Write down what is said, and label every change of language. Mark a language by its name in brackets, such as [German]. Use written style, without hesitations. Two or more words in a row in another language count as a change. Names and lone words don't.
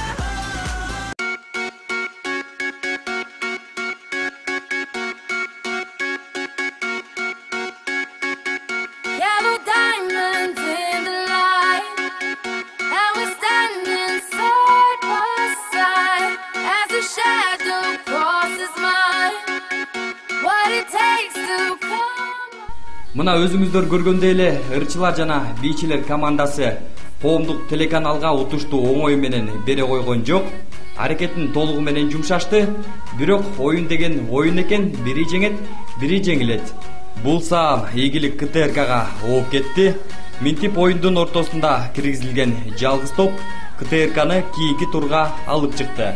[English] Yellow diamonds in the light, and we're standing side by side as a shadow crosses mine. What it takes to come. [Kyrgyz] Мына өзүңүздөр көргөндөй эле ырчылар жана бийчилер командасы коомдук телеканалга утушту оңой менен бере койгон жок. Аракетин толугу менен жумшашты. Бирок оюн деген оюн экен, бири жеңет, бири жеңилет. Бул саам ийгилик КТРКга ооп кетти. Минтип оюндун ортосунда киргизилген жалгыз топ КТРКны кийинки турга алып чыкты.